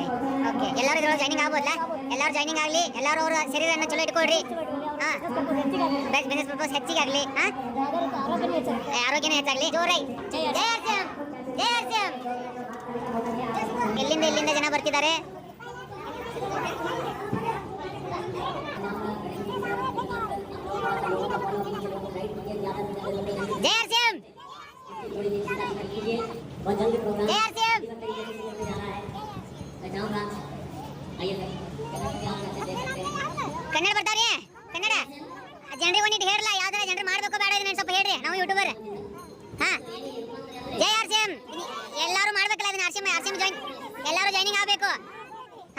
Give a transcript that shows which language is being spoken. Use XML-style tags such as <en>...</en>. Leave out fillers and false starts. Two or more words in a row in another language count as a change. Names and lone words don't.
<kn>ಓಕೆ, ಎಲ್ಲರೂ ಇದ್ರೊಳಗೆ ಜಾಯ್ನಿಂಗ್ ಆಗ್ಬೋದಲ್ಲ? ಎಲ್ಲರೂ ಜಾಯ್ನಿಂಗ್ ಆಗಲಿ, ಎಲ್ಲರೂ ಅವರ ಶರೀರನ ಚಲೋ ಇಟ್ಕೊಳ್ರಿ.</kn> <en>business purpose</en> <kn>ಹೆಚ್ಚಿಗೆ ಆಗಲಿ, ಆರೋಗ್ಯನೇ ಹೆಚ್ಚಾಗಲಿ. ಜೋರೈ ಜೈ ಆರ್ಸಿಎಂ, ಜೈ ಆರ್ಸಿಎಂ. ಎಲ್ಲಿಂದ ಜನ ಬರ್ತಿದ್ದಾರೆ.</kn> <hi>जय आरसीएम, जय आरसीएम.</hi> <kn>ಕನ್ನಡ ಬರ್ತಾವ್ರಿ? ಕನ್ನಡ ಜನರಿಗೆ ಒಂದಿಟ್ಟು ಹೇಳಲ್ಲ, ಯಾವ್ದಾರ ಜನರು ಮಾಡ್ಬೇಕು ಬೇಡ ಇದನ್ನ ಸ್ವಲ್ಪ ಹೇಳ್ರಿ, ನಾವು ಯೂಟ್ಯೂಬರ್. ಹಾ, ಜೈ ಆರ್ಸಿಎಂ. ಎಲ್ಲರೂ ಮಾಡ್ಬೇಕಲ್ಲ ಇದನ್ನ. ಆರ್ಸಿಎಂ ಜಾಯಿನ್, ಎಲ್ಲರೂ ಜಾಯ್ನಿಂಗ್ ಆಗಬೇಕು.</kn>